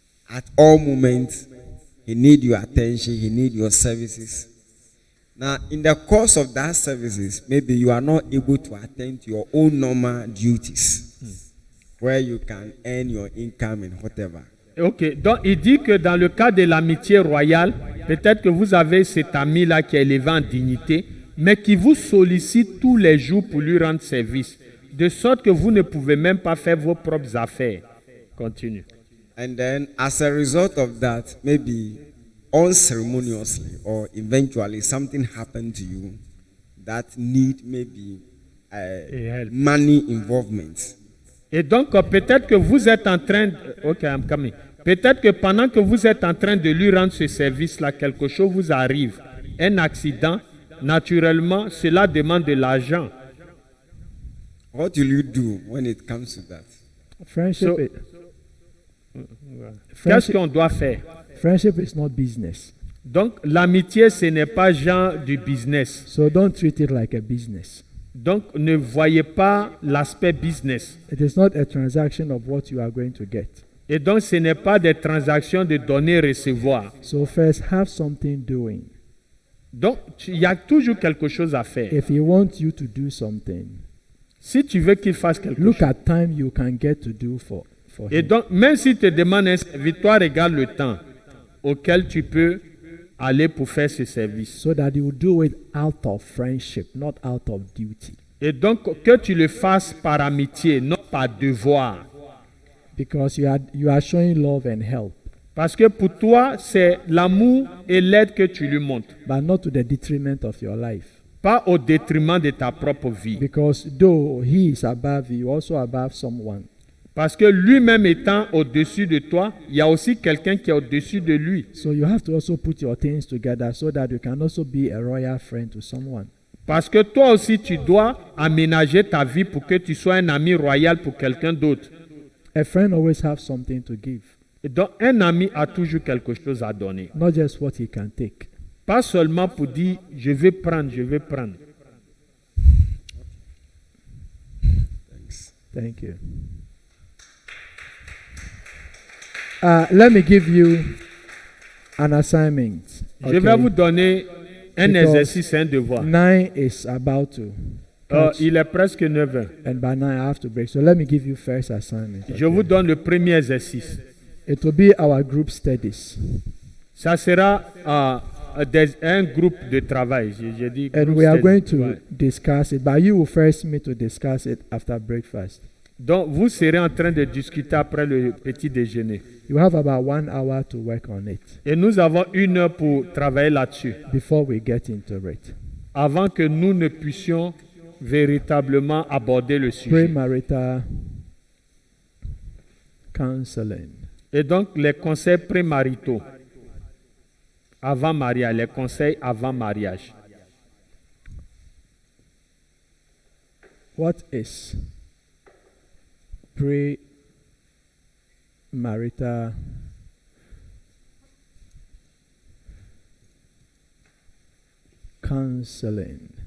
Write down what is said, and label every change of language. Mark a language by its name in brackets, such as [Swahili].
[English] At all moments, he need your attention, he need your services. Now, in the course of that services, maybe you are not able to attend to your own normal duties, where you can earn your income and whatever. [French] Ok, donc il dit que dans le cas de l'amitié royale, peut-être que vous avez cet ami-là qui est élevé en dignité, mais qui vous sollicite tous les jours pour lui rendre service, de sorte que vous ne pouvez même pas faire vos propres affaires. [English] Continue. And then, as a result of that, maybe unceremoniously or eventually something happened to you that need maybe help. money involvement. [French] Et donc, peut-être que vous êtes en train... Ok, [English] I'm coming. [French] Peut-être que pendant que vous êtes en train de lui rendre ce service-là, quelque chose vous arrive, un accident, naturellement, cela demande de l'argent. [English] What will you do when it comes to that? Friendship, So- i- [French] Qu'est-ce [English] friendship, [French] qu'on doit faire? [English] friendship is not business. [French] Donc, l'amitié, ce n'est pas genre du business. [English] So don't treat it like a business. [French] Donc, ne voyez pas l'aspect business. [English] It is not a transaction of what you are going to get. [French] Et donc, ce n'est pas des transactions de donner-recevoir. [English] So first, have something doing. [French] Donc, il y a toujours quelque chose à faire. [English] If he wants you to do something, [French] Si tu veux qu'il fasse quelque [English] look [French] chose. [English] at time you can get to do for [French] Et [English] him. [French] donc, même si tu te demandes un servitoire, regarde le temps auquel tu peux aller pour faire ce service. [English] So that you do it out of friendship, not out of duty. [French] Et donc, que tu le fasses par amitié, non par devoir. [English] Because you are showing love and help, [French] Parce que pour toi, c'est l'amour et l'aide que tu lui montres. [English] but not to the detriment of your life. [French] Pas au détriment de ta propre vie. [English] Because though he is above you, also above someone. [French] Parce que lui-même étant au-dessus de toi, il y a aussi quelqu'un qui est au-dessus de lui. [English] So you have to also put your things together so that you can also be a royal friend to someone. [French] Parce que toi aussi, tu dois aménager ta vie pour que tu sois un ami royal pour quelqu'un d'autre. [English] A friend always have something to give, [French] Et donc, un ami a toujours quelque chose à donner. [English] not just what he can take. [French] Pas seulement pour dire, je vais prendre, je vais prendre. [English] Thank you. Let me give you an assignment. [French] Je vais vous donner un [English] Because [French] exercice, un devoir. [English] 9 is about to catch, [French] Il est presque 9 heures. [English] and by 9 I have to break. So let me give you first assignment. [French] Je vous donne le premier exercice. [English] It will be our group studies. [French] Ça sera un groupe de travail. J'ai dit [English] And group we are going study. to [French] Ouais. [English] discuss it, but you will first meet to discuss it after breakfast. [French] Donc, vous serez en train de discuter après le petit déjeuner. [English] You have about 1 hour to work on it [French] Et nous avons 1 heure pour travailler là-dessus, [English] before we get into it. [French] avant que nous ne puissions véritablement aborder le sujet. [English] Premarital counseling. [French] Et donc, les conseils prémaritaux, avant mariage, les conseils avant mariage. [English] What is premarital counseling